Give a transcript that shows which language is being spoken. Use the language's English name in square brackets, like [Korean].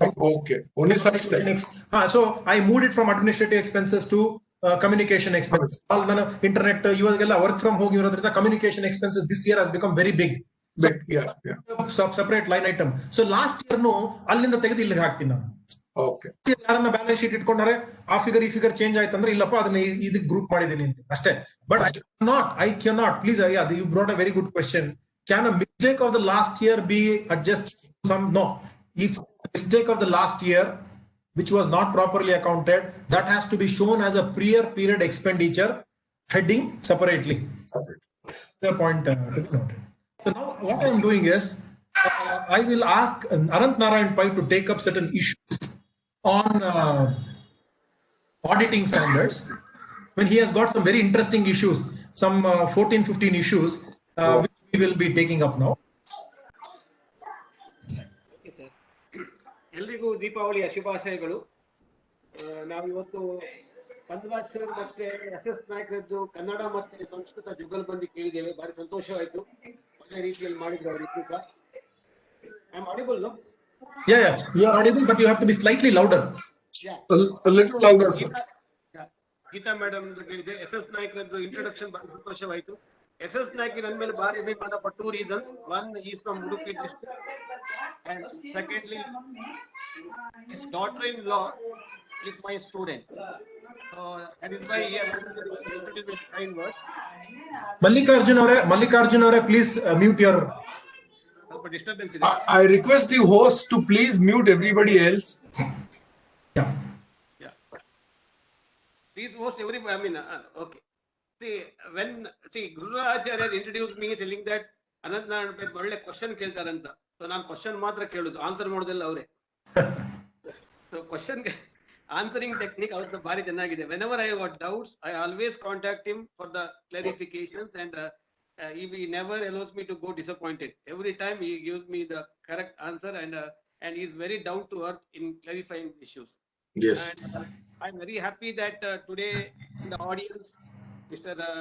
[English] Okay. Only such thing. So I moved it from administrative expenses to communication expenses. All internet, work from home, communication expenses this year has become very big. Yeah. Separate line item. So last year, no, [Kannada] allinda tegedi illige haakತೀನಿ ನಾನು. [English] Okay. [Kannada] ಯಾರನ್ನ balance sheet ಇಟ್ಕೊಂಡ್ರೆ ಆ figure ಈ figure change ಆಯ್ತಂದ್ರೆ ಇಲ್ಲಪ್ಪ ಅದನ್ನ ಇದಕ್ಕೆ group ಮಾಡಿದೀನಿ ಅಂತ ಅಷ್ಟೇ. [English] But I cannot, please, you brought a very good question. Can a mistake of the last year be adjusted? No. If mistake of the last year, which was not properly accounted, that has to be shown as a prior period expenditure heading separately. The point to be noted. So now what I'm doing is, I will ask Anant Narayan Pai to take up certain issues on auditing standards, when he has got some very interesting issues, some 14-15 issues, which we will be taking up now. [Kannada] ಎಲ್ರಿಗೂ ದೀಪಾವಳಿಯ ಶುಭಾಶಯಗಳು. ನಾವಿವತ್ತು ಪಂದ್ರಾಜ್ sir ಮತ್ತೆ SS ನಾಯಕರದ್ದು Kannada ಮತ್ತೆ ಸಂಸ್ಕೃತ ಜುಗಲ್ಬಂದಿ ಕೇಳಿದ್ದೇವೆ. ಭಾರಿ ಸಂತೋಷವಾಯಿತು. ಒಳ್ಳೆ ರೀತಿಯಲ್ಲಿ ಮಾಡಿದ್ರು ಅವರಿಗೂ ಸಹ. [English] I'm audible, no? Yeah, you are audible, but you have to be slightly louder. Yeah. A little louder, sir. [Kannada] Geetha madam ಕೇಳಿದೆ. SS ನಾಯಕರದ್ದು ಇಂಟ್ರೊಡಕ್ಷನ್ ಭಾರಿ ಸಂತೋಷವಾಯಿತು. SS ನಾಯಕಿ ನನ್ನ ಮೇಲೆ ಭಾರಿ ಅಭಿಮಾನ [English] for 2 reasons. One, he is from Udupi district, and secondly, his daughter-in-law is my student. That is why he has introduced with kind words. Mallikarjun avare, please mute your. Disturbance. I request the host to please mute everybody else. Yeah. Please host everybody. I mean, okay. See, Gururaj has introduced me telling that Anant Narayan Pai [Kannada] ಒಳ್ಳೆ question ಕೇಳ್ತಾರಂತ. So ನಾನು question ಮಾತ್ರ ಕೇಳುದು, answer ಮಾಡೋದಿಲ್ಲ ಅವರೇ. So question answering technique ಅವ್ರದ್ದು ಭಾರಿ ಚೆನ್ನಾಗಿದೆ. [English] Whenever I got doubts, I always contact him for the clarifications, and he never allows me to go disappointed. Every time he gives me the correct answer, and he is very down to earth in clarifying issues. Yes. And I'm very happy that today in the audience, Mr.